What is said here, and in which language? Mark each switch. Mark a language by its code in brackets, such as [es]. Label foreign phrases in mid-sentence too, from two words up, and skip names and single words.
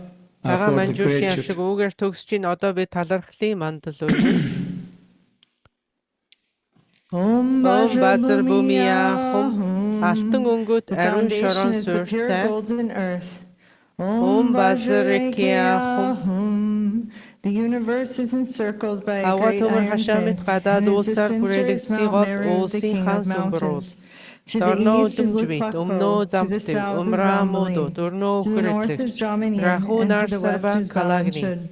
[mn] Ага манжуушийн авшиг үүгээр төгсөж ин одоо би талархлын мандал үлдэн. [sa] ॐ वज्र भूमि हूं [mn] алтан өнгөт ариун шорон суурьтай. [sa] ॐ वज्र काय हूं [en] The universe is encircled by a great iron fence and is the center of Mount Meru, the king of mountains. To the east is Lukpakko, to the south is Zambali, to the north is Dramini, and to the west is Balamchud.